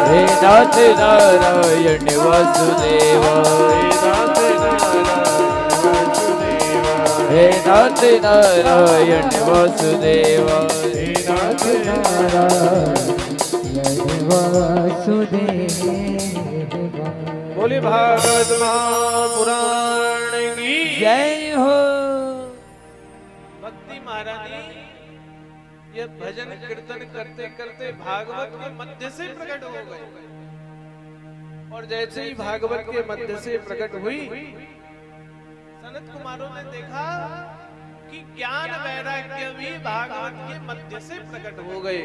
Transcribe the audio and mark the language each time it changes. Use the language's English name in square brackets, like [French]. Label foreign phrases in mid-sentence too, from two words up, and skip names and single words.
[Hindi] हे नाथ नारायण वासुदेवा हे नाथ नारायण वासुदेवा हे नाथ नारायण वासुदेवा बोले भागवत महापुराण की जय हो। भक्ति महारानी ये भजन कीर्तन करते करते भागवत के मध्य से प्रकट हो गए और जैसे ही भागवत के मध्य से प्रकट हुई सनत कुमारों ने देखा कि ज्ञान वैराग्य भी भागवत के मध्य से प्रकट हो गए।